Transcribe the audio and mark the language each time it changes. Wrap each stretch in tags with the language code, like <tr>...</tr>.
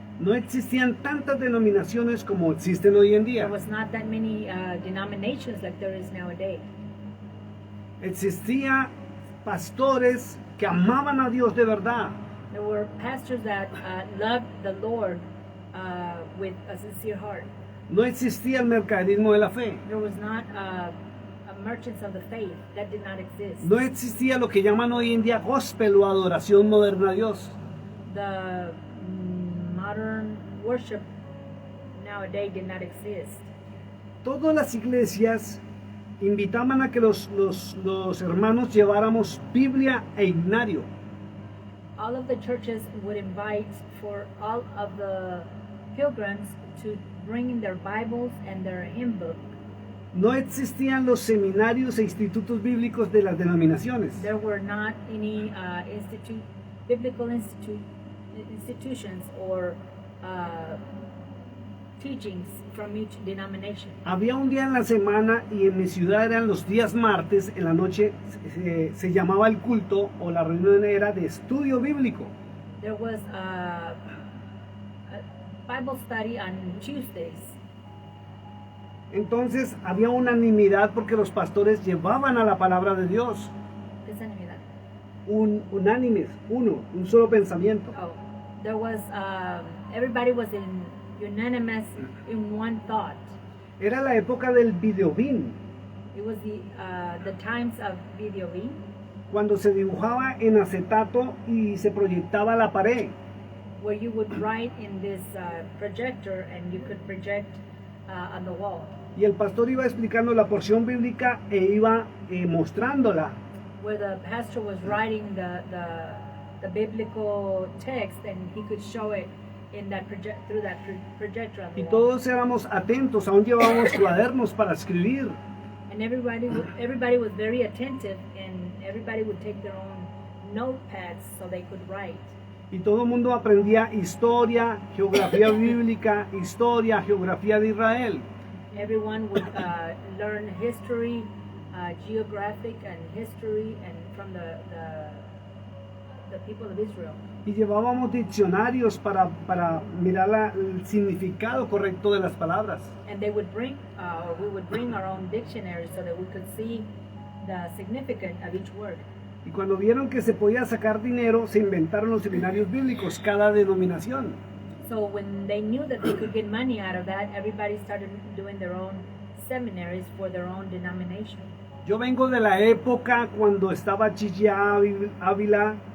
<es>No existían tantas denominaciones como existen hoy en día.</es> <en>There was not that many denominations like there is nowadays.</en> <es>Existían pastores que amaban a Dios de verdad.</es> <en>There were pastors that loved the Lord with a sincere heart.</en> <es>No existía el mercaderismo de la fe.</es> <en>There was not a merchants of the faith. That did not exist.</en> <es>No existía lo que llaman hoy en día gospel o adoración moderna a Dios.</es> <en>The modern worship nowadays did not exist.</en> <es>Todas las iglesias invitaban a que los hermanos lleváramos Biblia e himnario.</es> <en>All of the churches would invite for all of the pilgrims to bring in their Bibles and their hymn book.</en> <es>No existían los seminarios e institutos bíblicos de las denominaciones.</es> <en>There were not any biblical institutions or teachings from each denomination.</en> <es>Había un día en la semana y en mi ciudad eran los días martes, en la noche se llamaba el culto o la reunión era de estudio bíblico.</es> <en>There was a Bible study on Tuesdays.</en> <es>Entonces había unanimidad porque los pastores llevaban a la palabra de Dios. ¿Qué es unanimidad? Unánimes, un solo pensamiento.</es> <en>Oh, there was everybody was unanimous in one thought.</en> <es>Era la época del videobeam,</es> <en>It was the times of video beam,</en> <es>cuando se dibujaba en acetato y se proyectaba a la pared.</es> <en>where you would write in this projector and you could project on the wall.</en> <es>Y el pastor iba explicando la porción bíblica e iba mostrándola.</es> <en>Where the pastor was writing the biblical text and he could show it in that through that projector on the wall.</en> <es>todos éramos atentos, aún llevábamos cuadernos para escribir.</es> <en>And everybody was very attentive, and everybody would take their own notepads so they could write.</en> <es>Y todo el mundo aprendía historia, geografía bíblica, historia, geografía de Israel.</es> <en>Everyone would learn history, geographic and history, and from the people of Israel.</en> <es>Y llevábamos diccionarios para mirar el significado correcto de las palabras.</es> <en>And they would bring, we would bring our own dictionaries so that we could see the significance of each word.</en> <es>Y cuando vieron que se podía sacar dinero, se inventaron los seminarios bíblicos, cada denominación.</es> <en>So when they knew that they could get money out of that, everybody started doing their own seminaries for their own denomination.</en> <es>Yo vengo de la época cuando estaba Gigi Ávila,</es>